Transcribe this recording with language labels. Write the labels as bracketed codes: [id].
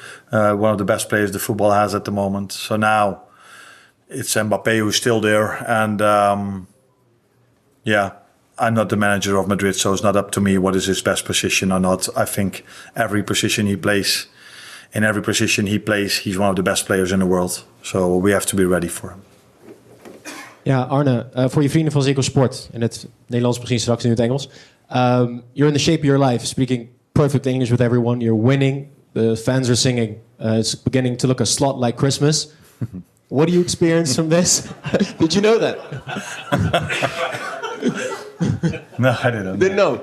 [en] One of the best players the football has at the moment. So now it's Mbappe who's still there. And I'm not the manager of Madrid, so it's not up to me what is his best position or not. I think every position he plays, he's one of the best players in the world. So we have to be ready for him. [nl] Ja, Arne, voor je vrienden van Ziggo Sport, in het Nederlands misschien straks in het Engels. [en] You're in the shape of your life, speaking perfect English with everyone. You're winning. The fans are singing. It's beginning to look a slot like Christmas. What do you experience from this? Did you know that? No, I didn't. Didn't know?